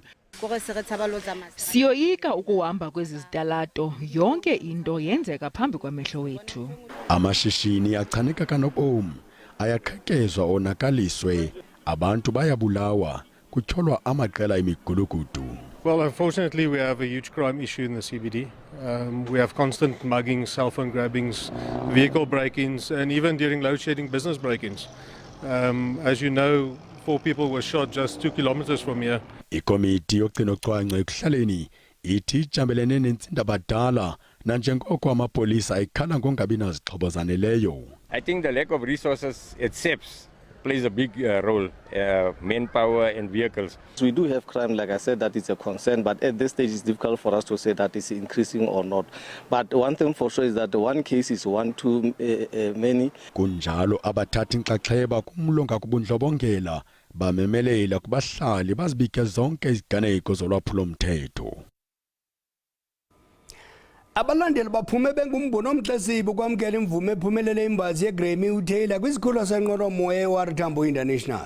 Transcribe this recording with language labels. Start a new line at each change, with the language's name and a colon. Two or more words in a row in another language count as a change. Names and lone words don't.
Xhosa: Siyoyika ukuhamba kwezi zitalato, yonke into yenzeka phambi kwamehlo wethu. Amashishini achaneka kanobomi, ayaqhekezwa onakaliswe, abantu bayabulawa, kutyholwa amaqela emigulukudu.
English: Well, unfortunately, we have a huge crime issue in the CBD. We have constant muggings, cell phone grabbings, vehicle break-ins, and even during load shedding, business break-ins. As you know, 4 people were shot just 2 kilometers from here.
Xhosa: Ikomiti yogcino cwangco ekuhlaleni ithi ijambelene nentsindabadala nanjengoko amapolisa ekhala ngongabi nazixhobo zaneleyo.
English: I think the lack of resources at SABC plays a big role, manpower and vehicles. We do have crime, like I said, that is a concern, but at this stage it's difficult for us to say that it's increasing or not. But one thing for sure is that one case is one too many.
Xhosa: Kunjalo abathatha inxaxheba kumlonga kubundlobongela bamemelela kubahlali bazibike zonke iziganeko zolwaphulomthetho. Abalandeli baphume bengumbono omxesibe kwamkela imvume ephumelele imbazi yeGrammy uTaylor kwisikhululo senqwelomoya eWAR Tambo International.